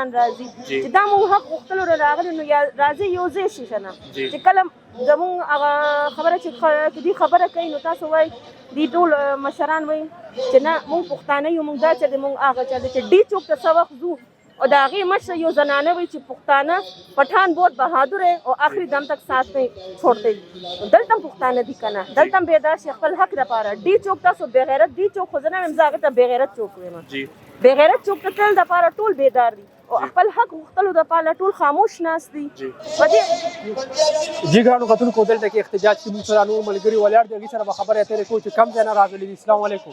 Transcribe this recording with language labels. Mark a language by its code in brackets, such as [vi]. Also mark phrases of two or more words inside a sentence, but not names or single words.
[ps] راځي چې دا موږ حق غوښتلو راغلي نو یا راځي یو ځای شي که نه چې کله زموږ هغه خبره چې دوی خبره کوي نو تاسو وایي دوی ټول مشران وایي چې نه موږ پښتانه یو موږ دا چې موږ هغه چا دی چې ډي چوک ته څه وخت ځو او د هغې مشره یو زنانه وایي چې پښتانه [ur] پټھان بہت بہادر ہے اور آخری دم تک ساتھ نہیں چھوڑتے [ps] دلته هم پښتانه دي که نه دلته هم بیدار شي خپل حق دپاره ډي چوک تاسو بېغیرت ډي چوک خو زه نه وایم زه هغې ته بېغیرت چوک وایم بېغیرت چوک ته تل دپاره ټول بیدار دي او خپل حق غوښتلو دپاره ټول خاموش ناست دي په دې جی ګرانو کتونکو دلته کې احتجاج کې موږ سره نور ملګري ولاړ دي هغې سره به خبرې اترې کوو چې کم ځای نه راغلي دي [ar] السلام علیکم